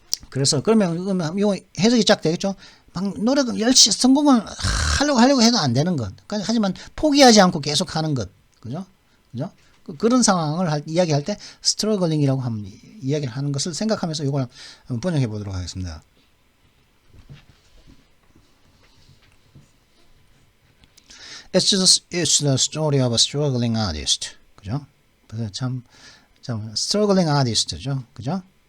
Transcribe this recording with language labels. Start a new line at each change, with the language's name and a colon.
Korean: 그래서 그러면 요 해석이 쫙 되겠죠. 막 노력은 열심히 성공을 하려고 해도 안 되는 것. 하지만 포기하지 않고 계속 하는 것. 그죠? 그런 상황을 이야기할 때 struggling이라고 한번 이야기를 하는 것을 생각하면서 이걸 한번 번역해 보도록 하겠습니다.
English: It's the story of a struggling artist.
Korean: 그죠? 그래서 참
English: struggling artist
Korean: 죠. 그죠?